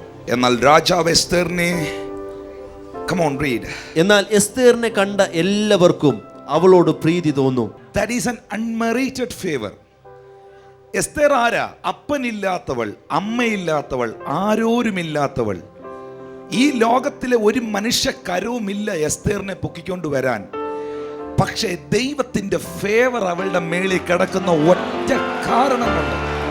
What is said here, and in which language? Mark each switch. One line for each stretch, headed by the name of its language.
Malayalam: എന്നാൽ രാജാവ് എസ്തേറിനെ,
English: come on read.
Malayalam: എന്നാൽ എസ്തേറിനെ കണ്ട എല്ലാവർക്കും അവളോട് പ്രീതി തോന്നും.
English: That is an unmerited favor.
Malayalam: Esther ആരാ? അപ്പനില്ലാത്തവൾ, അമ്മയില്ലാത്തവൾ, ആരോരുമില്ലാത്തവൾ. ഈ ലോകത്തിലെ ഒരു മനുഷ്യ കരവുമില്ല എസ്തേറിനെ പൊക്കിക്കൊണ്ടുവരാൻ. പക്ഷേ ദൈവത്തിന്റെ ഫേവർ അവളുടെ മേളിൽ കിടക്കുന്ന ഒറ്റ കാരണമുണ്ട്.